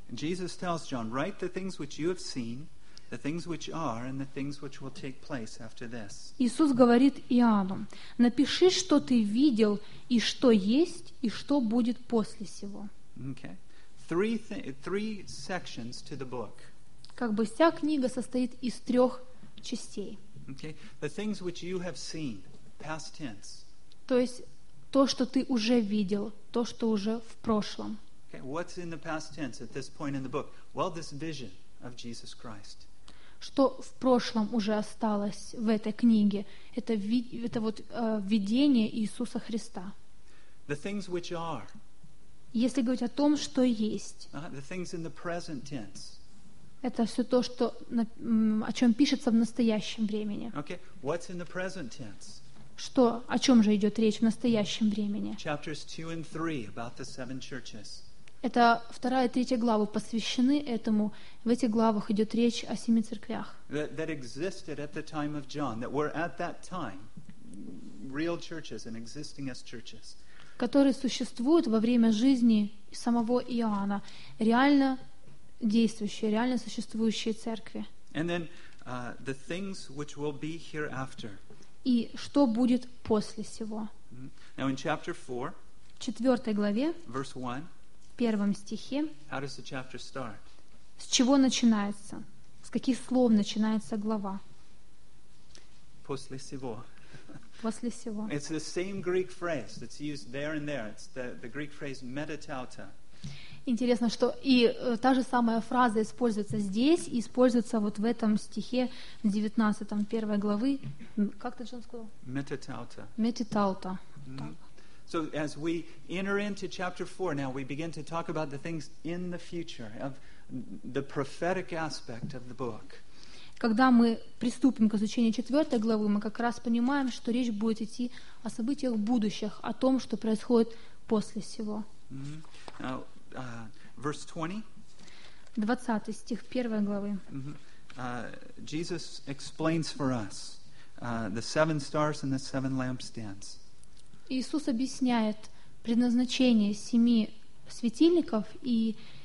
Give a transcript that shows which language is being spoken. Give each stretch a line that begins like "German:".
English: And Jesus tells John, write the things which you have seen, the things which are, and the things which will take place after this.
Russian: Иисус говорит Иоанну, напиши, что ты видел, и что есть, и что будет после сего.
English: Okay. Three sections to the book.
Russian: Как бы вся книга состоит из трех частей.
English: Okay. The things which you have seen, past tense.
Russian: То есть то, что ты уже видел, то, что уже в прошлом.
English: Okay. What's in the past tense at this point in the book? Well, this vision of Jesus Christ.
Russian: Что в прошлом уже осталось в этой книге? Это видение Иисуса Христа.
English: The things which are.
Russian: Если говорить о том, что есть.
English: The things in the present tense.
Russian: Это все то, что, о чем пишется в настоящем времени.
English: Okay. What's in the present tense?
Russian: Что, о чем же идет речь в настоящем времени?
English: Chapters 2 and 3 about the seven churches.
Russian: Это вторая и третья главы посвящены этому. В этих главах идет речь о семи церквях.
English: That existed at the time of John, that were at that time real churches and existing as churches.
Russian: Которые существуют во время жизни самого Иоанна, реально действующие, реально существующие церкви.
English: And then the things which will be hereafter.
Russian: И что будет после сего.
English: Now in chapter 4,
Russian: в четвертой главе,
English: verse 1,
Russian: в первом стихе.
English: How does the chapter start?
Russian: С чего начинается? С каких слов начинается глава? После сего. После сего.
English: It's the same Greek phrase that's used there and there. It's the Greek phrase metatauta.
Russian: Интересно, что и та же самая фраза используется здесь и используется вот в этом стихе в 19-м, первой главы. Как ты, Джон, сказал?
Greek: Metatauta. Metatauta.
English: So as we enter into chapter 4 now, we begin to talk about the things in the future, of the prophetic aspect of the book.
Russian: Когда мы приступим к изучению 4 главы, мы как раз понимаем, что речь будет идти о событиях будущих, о том, что происходит после сего.
English: Mm-hmm. Now, verse 20.
Russian: 20 стих 1 главы. Mm-hmm.
English: Jesus explains for us the seven stars and the seven lampstands.
Russian: Иисус объясняет предназначение семи светильников и